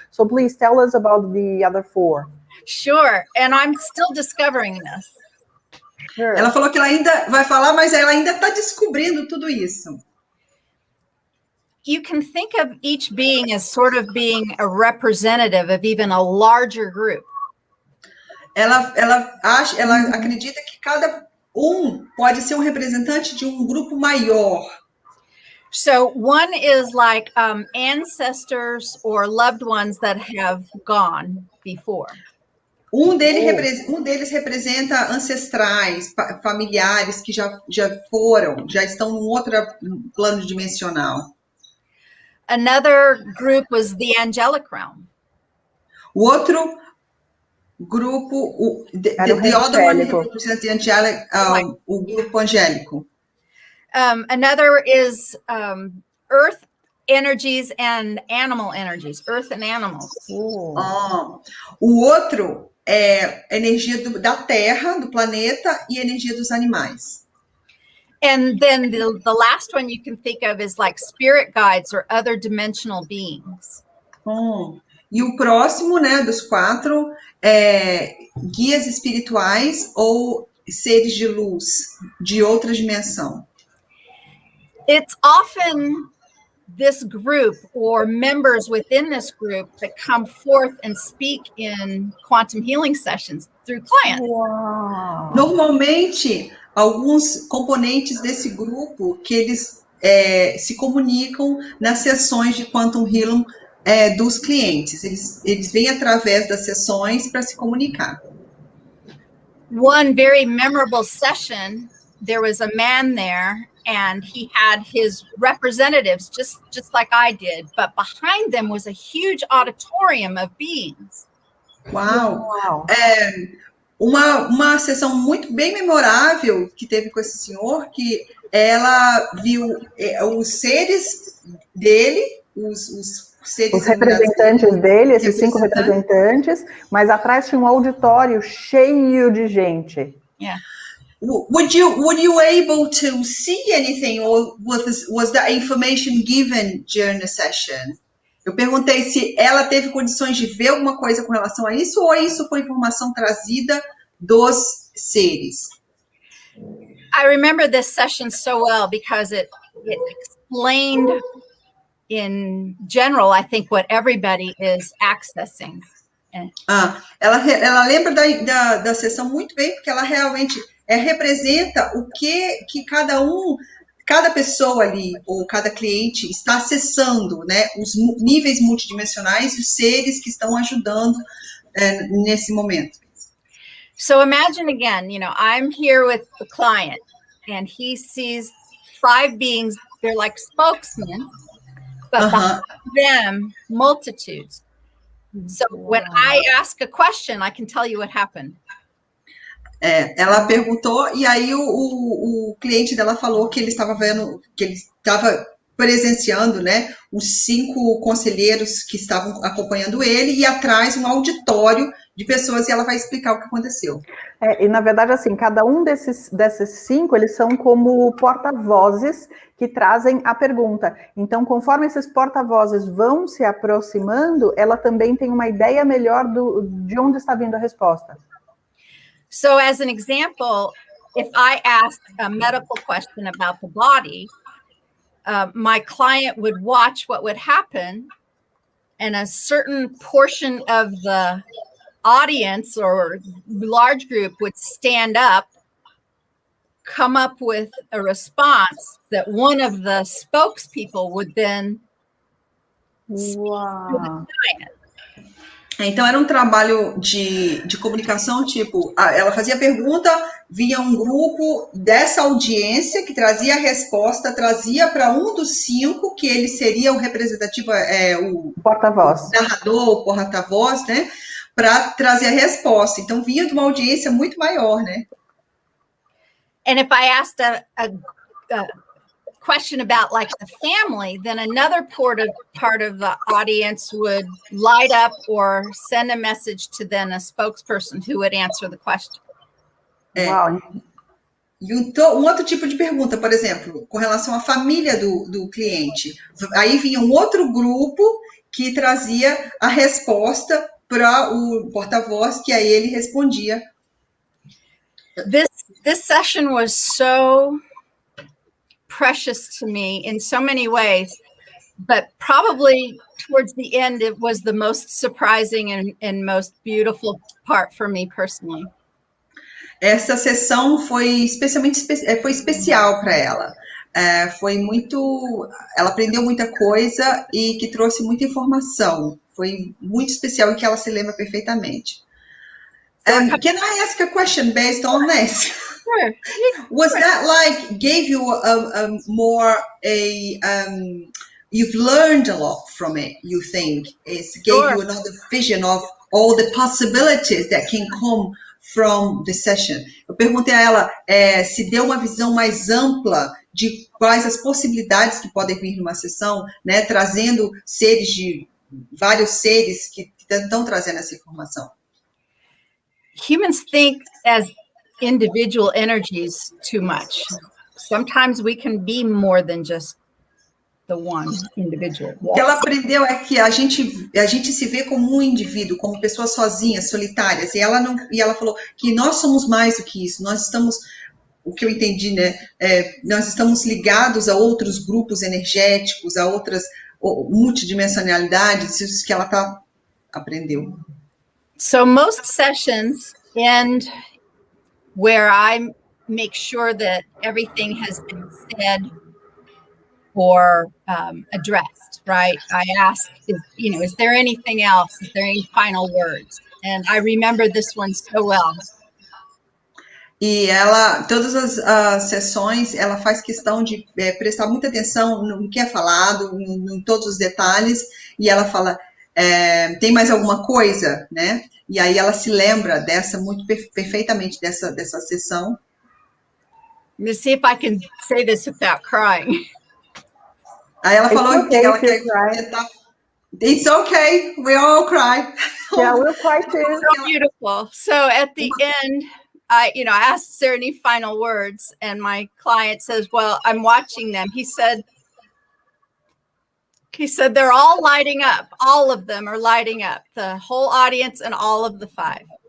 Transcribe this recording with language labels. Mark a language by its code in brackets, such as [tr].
[en] So please tell us about the other 4. Sure, and I'm still discovering this. Sure. [pt] Ela falou que ela ainda vai falar, mas ela ainda está descobrindo tudo isso. [en] You can think of each being as sort of being a representative of even a larger group. [pt] Ela acredita que cada pode ser representante de grupo maior. [en] So one is like ancestors or loved ones that have gone before. [pt] Deles representa ancestrais, familiares que já estão num outro plano dimensional. [en] Another group was the angelic realm. [pt] O outro grupo, [en] the other one represents the angelic, [pt] o grupo angélico. [en] Another is earth energies and animal energies, earth and animals. [pt] O outro é energia da Terra, do planeta, e energia dos animais. [en] And then the last one you can think of is like spirit guides or other dimensional beings. [pt] E o próximo, né, dos 4, guias espirituais ou seres de luz de outra dimensão. [en] It's often this group or members within this group that come forth and speak in quantum healing sessions through clients. Wow. [pt] Normalmente, alguns componentes desse grupo que eles se comunicam nas sessões de quantum healing dos clientes. Eles vêm através das sessões para se comunicar. [en] One very memorable session, there was a man there, and he had his representatives, just like I did, but behind them was a huge auditorium of beings. [pt] Uau! Uma sessão muito bem memorável que teve com esse senhor, que ela viu os seres dele, os representantes dele, esses 5 representantes, mas atrás tinha um auditório cheio de gente. [en] Yeah. Would you able to see anything, or was that information given during the session? [pt] Eu perguntei se ela teve condições de ver alguma coisa com relação a isso, ou isso foi informação trazida dos seres? [en] I remember this session so well because it explained in general, I think, what everybody is accessing. [pt] Ela lembra da sessão muito bem, porque ela realmente representa o que cada pessoa ali, ou cada cliente está acessando, né? Os níveis multidimensionais e os seres que estão ajudando nesse momento. [en] So imagine again, I'm here with the client and he sees 5 beings. They're like spokesmen, but behind them, multitudes. So when I ask a question, I can tell you what happened. [pt] Ela perguntou e aí o cliente dela falou que ele estava vendo, que ele estava presenciando, né, os 5 conselheiros que estavam acompanhando ele e atrás um auditório de pessoas e ela vai explicar o que aconteceu. E na verdade, assim, cada um desses 5, eles são como porta-vozes que trazem a pergunta. Então, conforme esses porta-vozes vão se aproximando, ela também tem uma ideia melhor de onde está vindo a resposta. [en] So as an example, if I asked a medical question about the body, my client would watch what would happen, and a certain portion of the audience or large group would stand up, come up with a response that one of the spokespeople would then Wow. [pt] Então, era um trabalho de comunicação, tipo, ela fazia pergunta, vinha um grupo dessa audiência que trazia a resposta, trazia para um dos 5, que ele seria o representativo, o porta-voz, narrador, o porta-voz, né, para trazer a resposta. Então, vinha de uma audiência muito maior, né? [en] And if I asked a question about like the family, then another part of the audience would light up or send a message to then a spokesperson who would answer the question. Wow. [pt] E um outro tipo de pergunta, por exemplo, com relação à família do cliente. Aí vinha um outro grupo que trazia a resposta para o porta-voz, que aí ele respondia. [en] This session was so precious to me in so many ways, but probably towards the end, it was the most surprising and most beautiful part for me personally. [pt] Essa sessão foi especial para ela. Ela aprendeu muita coisa e que trouxe muita informação. Foi muito especial e que ela se lembra perfeitamente. [en] Can I ask a question based on this? Sure. Was that like gave you you've learned a lot from it, you think? It gave you another vision of all the possibilities that can come from the session. [pt] Eu perguntei a ela se deu uma visão mais ampla de quais as possibilidades que podem vir numa sessão, né, trazendo vários seres que estão trazendo essa informação. [en] Humans think as individual energies too much. Sometimes we can be more than just the one individual. [pt] O que ela aprendeu é que a gente se vê como um indivíduo, como pessoas sozinhas, solitárias, e ela falou que nós somos mais do que isso. Nós estamos, o que eu entendi, né? Nós estamos ligados a outros grupos energéticos, a outras multidimensionalidades, isso que ela aprendeu. [en] So most sessions end where I make sure that everything has been said or addressed, right? I ask, is there anything else? Is there any final words? And I remember this one so well. [pt] E todas as sessões, ela faz questão de prestar muita atenção no que é falado, em todos os detalhes, e ela fala, tem mais alguma coisa, né? E aí ela se lembra muito perfeitamente dessa sessão. [en] Let me see if I can say this without crying. [pt] Aí ela falou que ela quer tentar. [en] It's okay, we all cry. Yeah, we'll cry too. So beautiful. So at the end, I asked, is there any final words? And my client says, well, I'm watching them. He said, they're all lighting up. All of them are lighting up. The whole audience and all of the 5.